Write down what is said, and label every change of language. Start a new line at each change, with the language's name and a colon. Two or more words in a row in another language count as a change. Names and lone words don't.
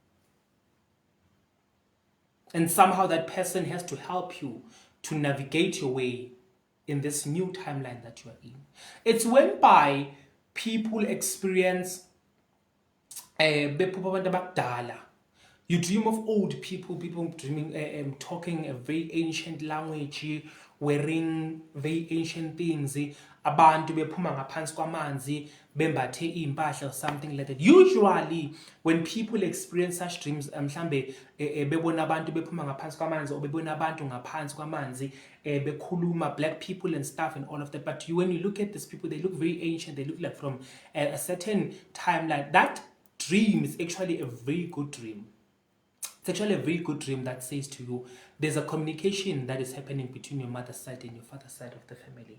English: And somehow that person has to help you to navigate your way in this new timeline that you are in. It's whereby people experience you dream of old people dreaming, talking a very ancient language, wearing very ancient things,
Zulu: abantu bephuma ngaphansi kwamanzi bembathe impahla
English: or something like that. Usually when people experience such dreams,
Zulu: mhlambe bebona abantu bephuma ngaphansi kwamanzi or bebona abantu ngaphansi kwamanzi bekhuluma,
English: black people and stuff and all of that, but when you look at these people, they look very ancient, they look like from a certain timeline. That dream is actually a very good dream. It's actually a very good dream that says to you, there's a communication that is happening between your mother's side and your father's side of the family.